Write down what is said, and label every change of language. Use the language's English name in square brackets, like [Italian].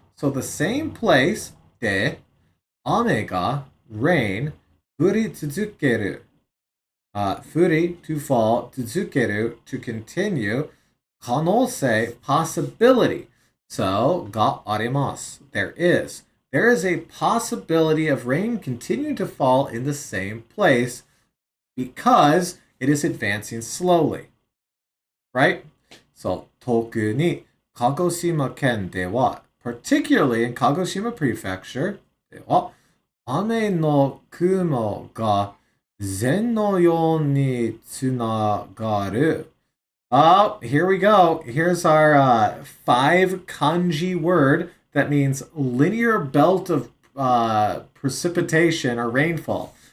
[English] So the same place [Japanese] で雨が [English] rain [Japanese] 降り続ける 降り [English] to fall [Japanese] 続ける [English] to continue [Japanese] 可能性 [English] possibility. So [Japanese] があります [English] there is a possibility of rain continuing to fall in the same place because it is advancing slowly. Right? [Japanese] So 特に鹿児島県では [English] particularly in Kagoshima Prefecture [Japanese] では雨の雲が線のようにつながる. [English] Oh, here we go. Here's our 5 kanji word that means linear belt of precipitation or rainfall.